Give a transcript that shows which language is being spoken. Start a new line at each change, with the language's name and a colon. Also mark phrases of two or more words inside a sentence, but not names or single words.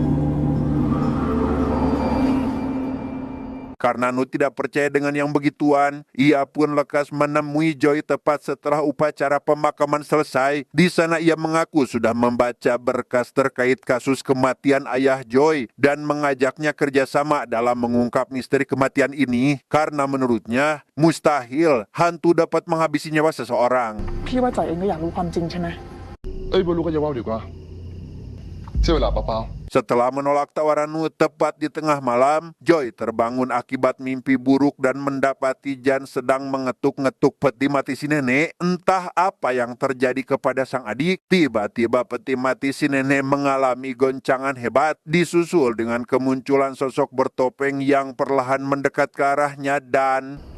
Indonesian: Karena Nut tidak percaya dengan yang begituan, ia pun lekas menemui Joy tepat setelah upacara pemakaman selesai. Di sana ia mengaku sudah membaca berkas terkait kasus kematian ayah Joy dan mengajaknya kerjasama dalam mengungkap misteri kematian ini karena menurutnya mustahil hantu dapat menghabisi nyawa seseorang.
Thai: พี่ว่าจ่อยเองก็อยากรู้ความจริงใช่ไหม
Indonesian: Setelah menolak tawaran Nut tepat di tengah malam, Joy terbangun akibat mimpi buruk dan mendapati Jan sedang mengetuk-ngetuk peti mati si nenek. Entah apa yang terjadi kepada sang adik, tiba-tiba peti mati si nenek mengalami goncangan hebat, disusul dengan kemunculan sosok bertopeng yang perlahan mendekat ke arahnya dan...